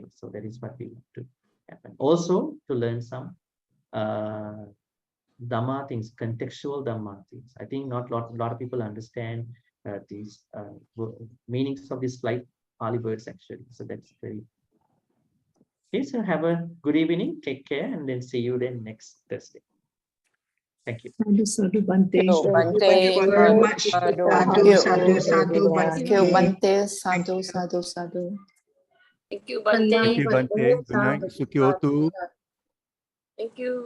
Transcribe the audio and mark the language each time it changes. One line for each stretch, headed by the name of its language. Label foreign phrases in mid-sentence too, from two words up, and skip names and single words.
English: So that is what we want to happen. Also to learn some Dhamma things, contextual Dhamma things. I think not a lot of people understand these meanings of these like Pali words actually. So that's very okay. So have a good evening. Take care, and then see you then next Thursday. Thank you.
Pali: Sadhu, sadhu, Bhante.
English: Thank you very much.
Pali: Sadhu, sadhu, sadhu,
English: Thank you,
Pali: Bhante. Sadhu, sadhu, sadhu.
English: Thank you, Bhante. Thank you, Bhante. Good night, Sukyotu. Thank you.